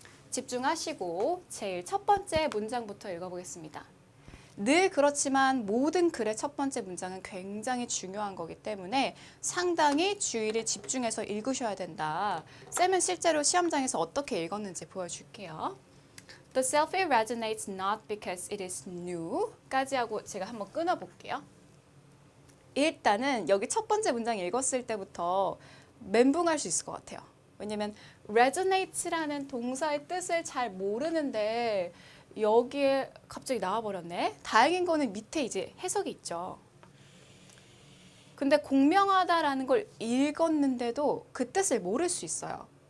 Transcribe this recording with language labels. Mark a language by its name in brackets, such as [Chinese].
[Korean] 집중하시고 제일 첫 번째 문장부터 읽어보겠습니다. 늘 그렇지만 모든 글의 첫 번째 문장은 굉장히 중요한 거기 때문에 상당히 주의를 집중해서 읽으셔야 된다. 쌤은 실제로 시험장에서 어떻게 읽었는지 보여줄게요. [English] The selfie resonates not because it is new [Korean] 까지 하고 제가 한번 끊어볼게요. 일단은 여기 첫 번째 문장 읽었을 때부터 멘붕할 수 있을 것 같아요. 왜냐면 resonate라는 동사의 뜻을 잘 모르는데 여기에 갑자기 나와버렸네. 다행인 거는 밑에 이제 해석이 있죠. 근데 공명하다라는 걸 읽었는데도 그 뜻을 모를 수 있어요.